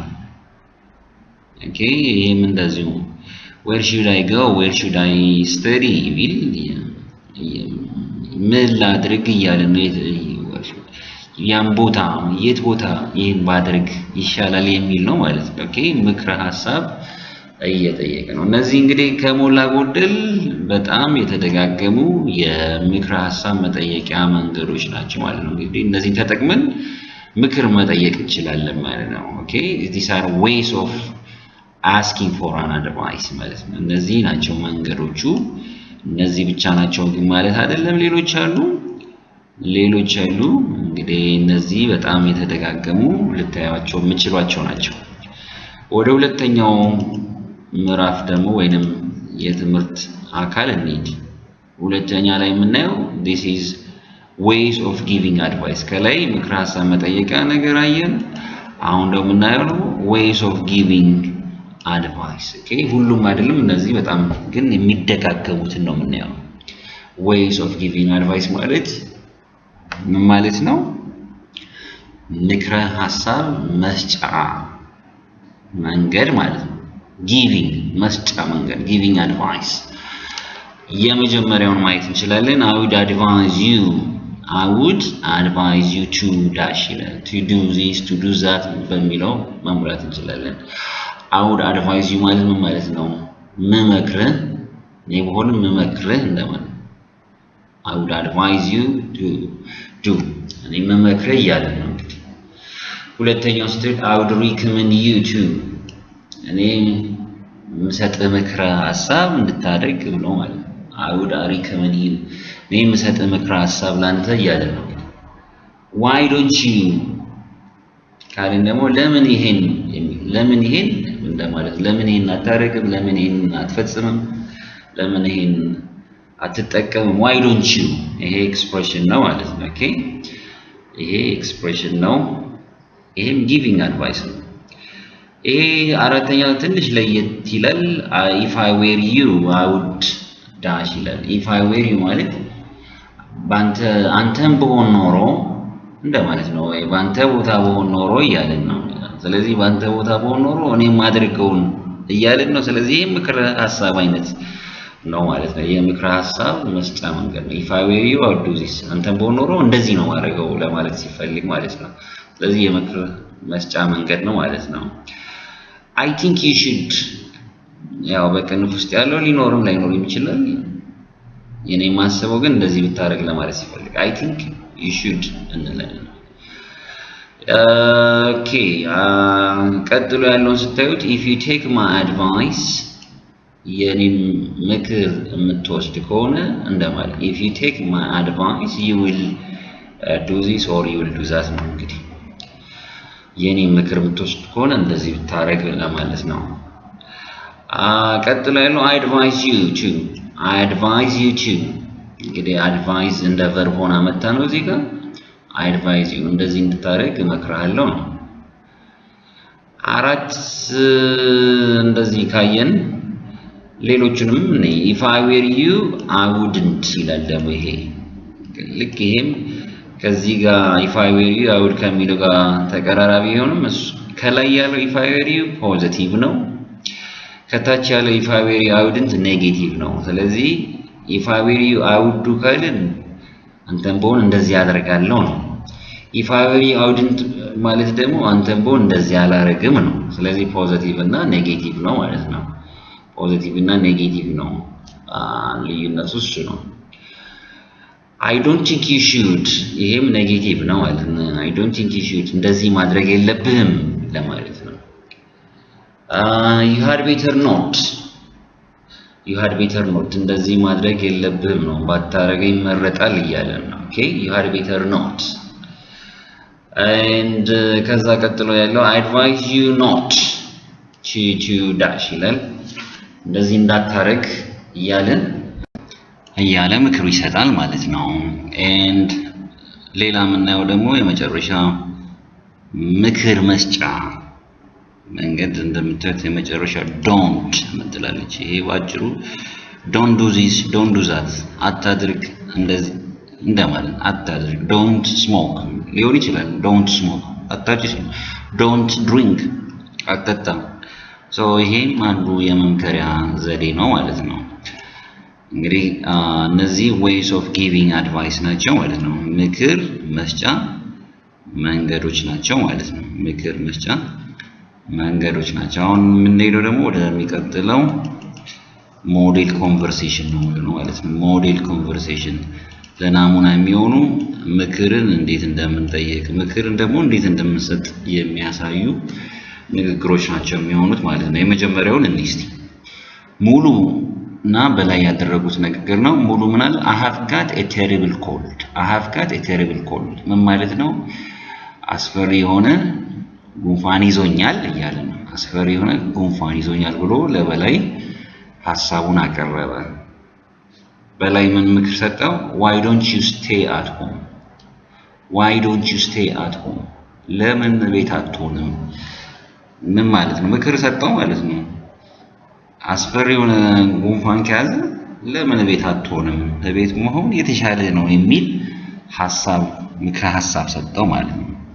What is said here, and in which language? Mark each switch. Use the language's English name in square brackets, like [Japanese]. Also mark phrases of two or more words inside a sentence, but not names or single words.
[Amharic] okay ይሄም እንደዚሁ [English] where should I go where should I study [Amharic] ቢል ምን ላድርግ እያለ ነው ያን ቦታ የት ቦታ ይሄን ባድርግ ይሻላል የሚል ነው ማለት ነው ኦኬ ምክረ ሐሳብ እየጠየቀ ነው እነዚህ እንግዲህ ከሞላ ጎደል በጣም የተደጋገሙ የምክረ ሐሳብ መጠየቂያ መንገዶች ናቸው ማለት ነው እንግዲህ እነዚህን ተጠቅመን ምክር መጠየቅ እንችላለን ማለት ነው ኦኬ [English] these are ways of asking for an advice [Amharic] ማለት ነው እነዚህ ናቸው መንገዶቹ እነዚህ ብቻ ናቸው ግን ማለት አይደለም ሌሎች አሉ እንግዲህ እነዚህ በጣም የተደጋገሙ ልታያቸው የምችሏቸው ናቸው ወደ ሁለተኛው ምዕራፍ ደግሞ ወይንም የትምህርት አካል እንሂድ ሁለተኛ ላይ የምናየው [English] this is ways of giving advice [Amharic] ከላይ ምክረ ሐሳብ መጠየቂያ ነገር አየን አሁን ደግሞ የምናየው [English] ways of giving advice okay [Amharic] ሁሉም አይደለም እነዚህ በጣም ግን የሚደጋገሙትን ነው የምናየው [English] ways of giving advice [Amharic] ማለት ነው ምክረ ሐሳብ መስጫ መንገድ ማለት ነው [English] giving [Amharic] መስጫ መንገድ [English] giving advice [Amharic] የመጀመሪያውን ማየት እንችላለን [English] I would advise you to dash to do this to do that [Amharic] በሚለው መሙላት እንችላለን [English] I would advise you ማለት [Amharic] ነው መመክርህ ነው መመክርህ እንደማለት [English] I would advise you to do [Amharic] እኔ መመክርህ እያለ ነው እንግዲህ ሁለተኛው ስቴት [English] I would recommend you to [Amharic] እኔ ምሰጥህ ምክረ ሐሳብ እንድታደርግ ብሎ ማለት ነው [English] I would recommend you [Amharic] እኔ ምሰጥህ ምክረ ሐሳብ ላንተ እያለ ነው [English] why don't you [Amharic] ካልን ደግሞ ለምን ይሄን እንደማለት ለምን ይሄን አታረግም ለምን ይሄን አትፈጽምም ለምን ይሄን አትጠቀምም [English] why don't you [Amharic] ይሄ ኤክስፕሬሽን ነው ማለት ነው ኦኬ ይሄ ኤክስፕሬሽን ነው ይሄም [English] giving advice [Amharic] ነው ይሄ አራተኛው ትንሽ ለየት ይላል [English] if I were you I would dash [Amharic] ይላል [English] if I were you [Amharic] ማለት አንተም በሆን ኖሮ እንደማለት ነው ወይ ባንተ ቦታ በሆን ኖሮ እያለን ነው ስለዚህ ባንተ ቦታ በሆን ኖሮ እኔ ማድረገውን እያለን ነው ስለዚህ ይሄ ምክረ ሐሳብ አይነት ነው ማለት ነው የምክረ ሐሳብ መስጫ መንገድ ነው [English] if I were you I would do this [Amharic] አንተም በሆን ኖሮ እንደዚህ ነው ማድረገው ለማለት ሲፈልግ ማለት ነው ስለዚህ የምክረ መስጫ መንገድ ነው ማለት ነው [English] I think you should [Amharic] ያው በቅንፍ ውስጥ ያለው ሊኖርም ላይኖርም ይችላል የኔ ማሰበው ግን እንደዚህ ብታረግ ለማለት ሲፈልግ [English] I think you should [Amharic] እንላለን okay ቀጥሎ ያለውን ስታዩት [English] if you take my advice [Amharic] የኔን ምክር የምትወስድ ከሆነ እንደማለት [English] if you take my advice you will do this or you will do that [Amharic] ነው እንግዲህ የኔን ምክር የምትወስድ ከሆነ እንደዚህ ብታረግ ለማለት ነው ቀጥሎ ያለው [English] I advise you to [Amharic] እንግዲህ advise እንደ verb ሆና መጣ ነው እዚህ ጋር [English] I advise you [Amharic] እንደዚህ እንድታረግ እመክርሃለሁ ነው አራት እንደዚህ ካየን ሌሎችንም [English] if I were you I wouldn't [Amharic] ይላል ደግሞ ይሄ ልክ ይሄም ከዚህ ጋር [English] if I were you I would [Amharic] ከሚለው ጋር ተቀራራቢ ሆኖም ከላይ ያለው [English] if I were you [Amharic] ፖዚቲቭ ነው ከታች ያለው [English] if I were you I wouldn't [Amharic] ኔጌቲቭ ነው ስለዚህ [English] if I were you I would do [Amharic] ካልን አንተም በሆን እንደዚህ ያደርጋለሁ ነው if I were you I wouldn't ማለት ደግሞ አንተም በሆን እንደዚህ ያላረግም ነው ስለዚህ ፖዚቲቭ እና ኔጌቲቭ ነው ማለት ነው ፖዚቲቭ እና ኔጌቲቭ ነው ልዩነቱ እሱ ነው [English] I don't think you should [Amharic] ይሄም ኔጌቲቭ ነው ማለት ነው [English] I don't think you should [Amharic] እንደዚህ ማድረግ የለብህም ለማለት ነው [English] you had better not [Amharic] እንደዚህ ማድረግ የለብህም ነው ባታረገ ይመረጣል እያለ ነው [English] okay you had better not and [Amharic] ከዛ ቀጥሎ ያለው [English] I advise you not to dash [Amharic] ይላል እንደዚህ እንዳታረግ እያለን እያለ ምክር ይሰጣል ማለት ነው and ሌላ የምናየው ደግሞ የመጨረሻ ምክር መስጫ መንገድ እንደምታዩት የመጨረሻ don't ምትላለች ይሄ ባጭሩ [English] don't do this don't do that [Amharic] አታድርግ እንደዚህ እንደማለት አታድርግ [English] don't smoke [Amharic] ሊሆን ይችላል [English] don't smoke [Amharic] አታጭስ [English] don't drink [Amharic] አጠጣ so ይሄም አንዱ የመምከሪያ ዘዴ ነው ማለት ነው እንግዲህ እነዚህ [English] ways of giving advice [Amharic] ናቸው ማለት ነው ምክር መስጫ መንገዶች ናቸው ማለት ነው ምክር መስጫ መንገዶች ናቸው አሁን የምንሄደው ደግሞ ወደሚቀጥለው ሞዴል ኮንቨርሴሽን ነው ማለት ነው ሞዴል ኮንቨርሴሽን ለናሙና የሚሆኑ ምክርን እንዴት እንደምንጠይቅ ምክርን ደግሞ እንዴት እንደምንሰጥ የሚያሳዩ ንግግሮች ናቸው የሚሆኑት ማለት ነው የመጀመሪያውን እንዲስቲ ሙሉ እና በላይ ያደረጉት ንግግር ነው ሙሉ ምናል [English] I have got a terrible cold I have got a terrible cold [Amharic] ምን ማለት ነው አስፈሪ የሆነ ጉንፋን ይዞኛል እያለ ነው አስፈሪ የሆነ ጉንፋን ይዞኛል ብሎ ለበላይ ሐሳቡን አቀረበ በላይ ምን ምክር ሰጠው [English] why don't you stay at home why don't you stay at home [Amharic] ለምን ቤት አትሆንም ምን ማለት ነው ምክር ሰጠው ማለት ነው አስፈሪ የሆነ ጉንፋን ከያዘ ለምን ቤት አትሆንም ቤት መሆን የተሻለ ነው የሚል ሐሳብ ምክር ሐሳብ ሰጠው ማለት ነው